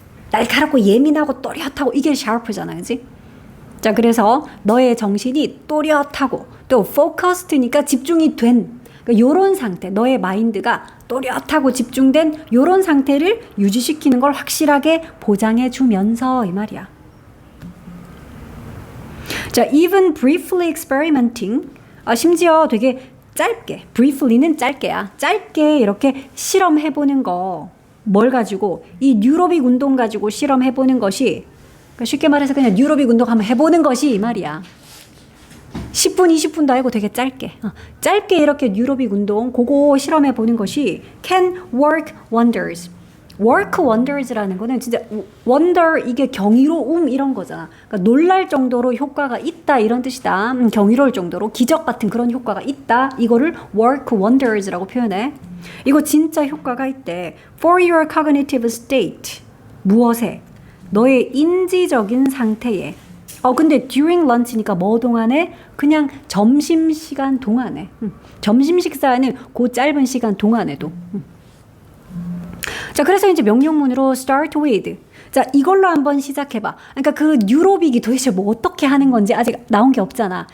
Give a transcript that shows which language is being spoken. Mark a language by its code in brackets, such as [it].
[ko] 날카롭고 예민하고 또렷하고 이게 sharp잖아, 그지? 자, 그래서 너의 정신이 또렷하고 또 focused니까 집중이 된 그러니까 요런 상태, 너의 마인드가 또렷하고 집중된 요런 상태를 유지시키는 걸 확실하게 보장해 주면서 이 말이야. [en] 자, even briefly experimenting. [ko] 심지어 되게 짧게, briefly는 짧게야. 짧게 이렇게 실험해보는 거. 뭘 가지고? 이 뉴로빅 운동 가지고 실험해보는 것이, 그러니까 쉽게 말해서 그냥 뉴로빅 운동 한번 해보는 것이 이 말이야. 10분, 20분도 아니고 되게 짧게. 짧게 이렇게 뉴로빅 운동, 그거 실험해보는 것이 [en] can work wonders. [ko] work wonders라는 거는 진짜 wonder 이게 경이로움 이런 거잖아. 그러니까 놀랄 정도로 효과가 있다 이런 뜻이다. 경이로울 정도로 기적 같은 그런 효과가 있다. 이거를 work wonders라고 표현해. 이거 진짜 효과가 있대. [en] For your cognitive state. [ko] 무엇에? 너의 인지적인 상태에. 근데 [en] during lunch [ko] 니까 뭐 동안에? 그냥 점심시간 동안에. 점심 식사는 그 짧은 시간 동안에도. 자, 그래서 이제 명령문으로 start with. 자, 이걸로 한번 시작해봐. 그러니까 그 뉴로빅이 도대체 뭐 어떻게 하는 건지 아직 나온 게 없잖아.